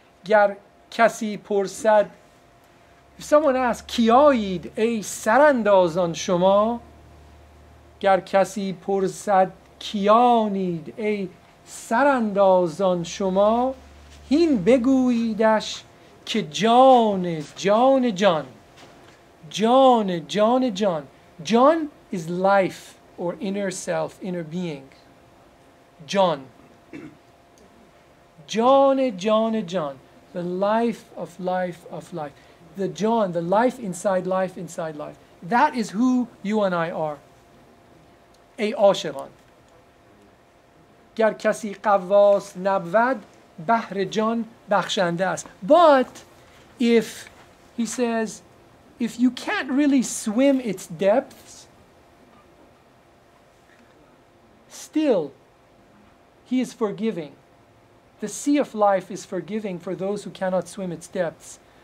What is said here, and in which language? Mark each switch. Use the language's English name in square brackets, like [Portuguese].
[Persian] گر کسی پرسد, [English] if someone asks, [Persian] کیایید ای سراندازان شما, گر کسی پرسد کیانید ای سراندازان شما, هین بگوییدش که جان جان جان. [English] John, John, John. John is life or inner self, inner being. John. John, John, John. The life of life of life. The John, the life inside life inside life. That is who you and I are. [Persian] ای عاشقان. گر کسی قواس نبود بحر جان بخشنده است. [English] But if, he says, if you can't really swim its depths, still, he is forgiving. The sea of life is forgiving for those who cannot swim its depths.